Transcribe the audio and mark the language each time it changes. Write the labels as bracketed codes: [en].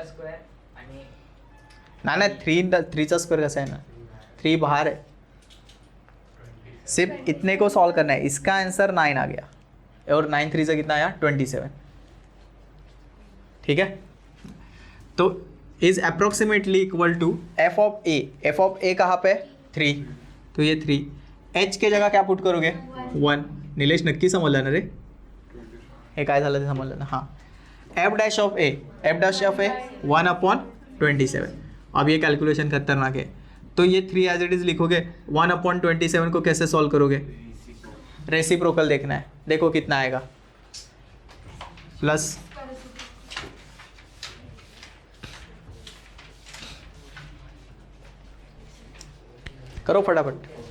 [mr] नाही 3चा स्क्वेअर कसा आहे ना? [hi] 3 बाहर है. सिर्फ इतने को सॉल्व करना है. इसका आंसर 9 आ गया और 9 3 से कितना आया? 27. ठीक है, तो is approximately equal to f of a. f of a कहाँ पे? 3. तो ये 3. h के जगह क्या पुट करोगे? 1. [mr] निलेश नक्की समजलं ना रे? हे काय झालं ते समजलं ना? हां. f dash of a 1/27. [hi] अब ये कैलकुलेशन खतरनाक है, तो ये 3 [en] as it is [hi] लिखोगे। 1/27 को कैसे सॉल्व करोगे? रेसिप्रोकल देखना है, देखो कितना आएगा, प्लस करो फटाफट।